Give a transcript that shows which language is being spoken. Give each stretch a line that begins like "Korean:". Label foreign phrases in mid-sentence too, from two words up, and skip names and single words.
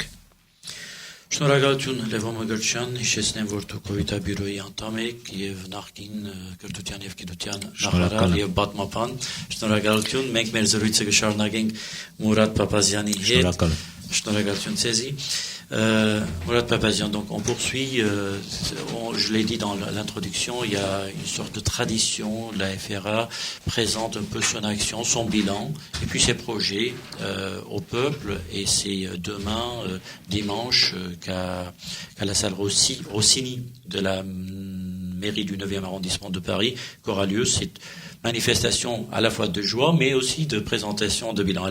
Armenian: Շնորհակալություն Լևոն Մկրտչյան, հիշեցնեմ, որ դուք Կովիտաբյուրոյի անդամ եք եւ նախկին կրթության եւ գիտության նախարար եւ պատմապան։ Շնորհակալություն, մենք մեր զրույցը կշարունակենք Մուրադ Փափազյանի հետ։ Շնորհակալություն ցեզի։
French: Mourad Papazian, donc on poursuit, je l'ai dit dans l'introduction, il y a une sorte de tradition, la FRA présente un peu son action, son bilan, et puis ses projets au peuple, et c'est demain, dimanche, qu'à la salle Rossini de la mairie du 9e arrondissement de Paris qu'aura lieu cette manifestation à la fois de joie mais aussi de présentation de bilan.